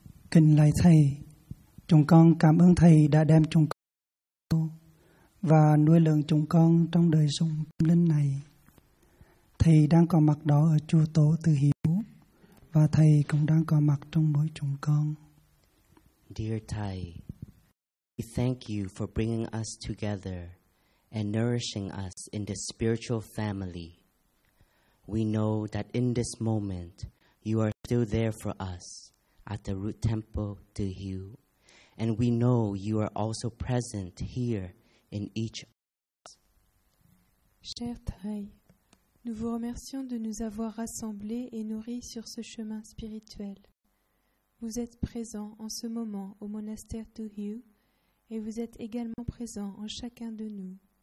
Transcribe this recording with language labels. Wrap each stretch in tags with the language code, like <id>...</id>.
<vi>Kính lạy Thầy, chúng con cảm ơn Thầy đã đem chúng con và nuôi lớn chúng con trong đời sống tâm linh này. Thầy đang có mặt đó ở chùa Tổ Từ Hiếu và Thầy cũng đang có mặt trong mỗi chúng con.</vi> <en>Dear Thầy, we thank you for bringing us together and nourishing us in this spiritual family. We know that in this moment, you are still there for us at the Root Temple Từ Hiếu, and we know you are also present here in each of us.</en> <fr>Cher Thầy, nous vous remercions de nous avoir rassemblés et nourris sur ce chemin spirituel. Vous êtes présent en ce moment au monastère Từ Hiếu, et vous êtes également présent en chacun de nous.</fr>